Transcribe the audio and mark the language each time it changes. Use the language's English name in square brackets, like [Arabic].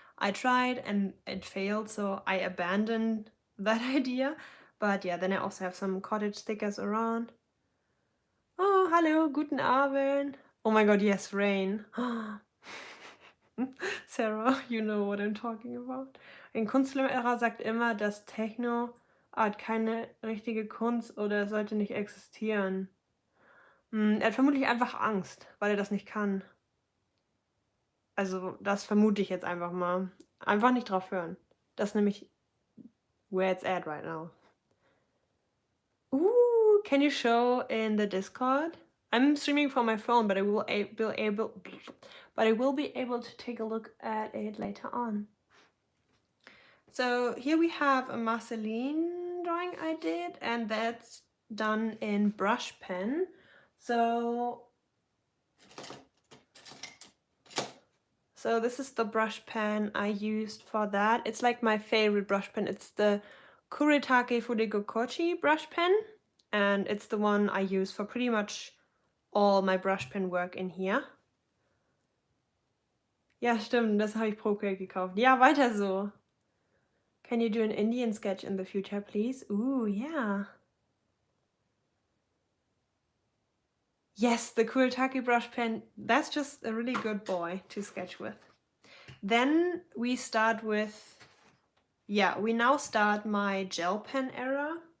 [English] I tried and it failed, so I abandoned that idea. But yeah, then I also have some cottage stickers around. [German] Oh, hallo, guten Abend. [English] Oh my god, yes, rain. Sarah, you know what I'm talking about. [German] Ein Kunstlehrer sagt immer, dass Techno-Art keine richtige Kunst oder sollte nicht existieren. Er hat vermutlich einfach Angst, weil er das nicht kann. Also, das vermute ich jetzt einfach mal. Einfach nicht drauf hören. Das ist nämlich [English] where it's at right now. Ooh, can you show in the Discord? I'm streaming from my phone, but I will be able to take a look at it later on. So here we have a Marceline drawing I did, and that's done in brush pen. So this is the brush pen I used for that. It's like my favorite brush pen. It's the Kuretake Fudegokochi brush pen, and it's the one I use for pretty much all my brush pen work in here. [German] Ja, stimmt, das habe ich Procreate gekauft. Ja, weiter so. [English] Can you do an Indian sketch in the future, please? Ooh, yeah. Yes, the Kuretake brush pen. That's just a really good boy to sketch with. Then we start with, we now start my gel pen era.